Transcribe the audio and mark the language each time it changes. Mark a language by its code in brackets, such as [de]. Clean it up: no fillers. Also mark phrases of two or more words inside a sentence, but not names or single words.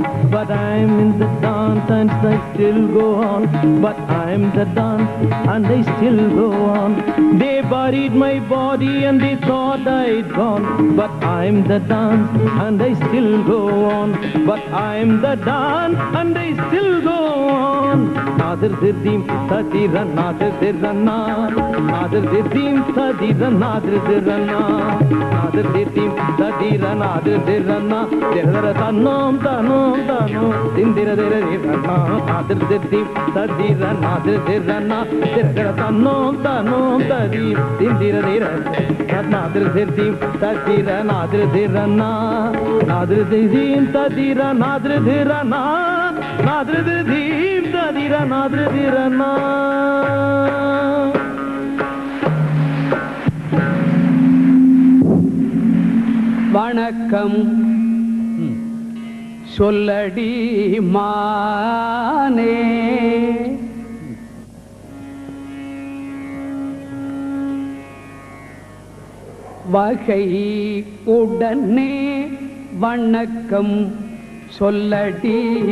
[en] But I'm in the dance and I still go on. But I'm the dance and I still go on. They buried my body and they thought I had gone. But I'm the dance and I still go on. But I'm the dance and I still go on. Nadir-dir-dim tadira nadir-dir-na, nadir-dir-dim tadira nadir-dir-na, nadir-dir-dim tadira nadir-dir-na, dir-dir-da-nom tanom tanom, din-dir-dir-dir-na, nadir-dir-dim tadira nadir-dir-na, dir-dir-da-nom tanom tadim, din-dir-dir-na, nadir-dir-dim tadira nadir-dir-na, nadir-dir-dim tadira nadir-dir-na, nadir-dir-dim tadira nadir-dir-na. [ta] வணக்கம் சொல்லடி மானே, வகை உடனே வணக்கம் சொல்லடி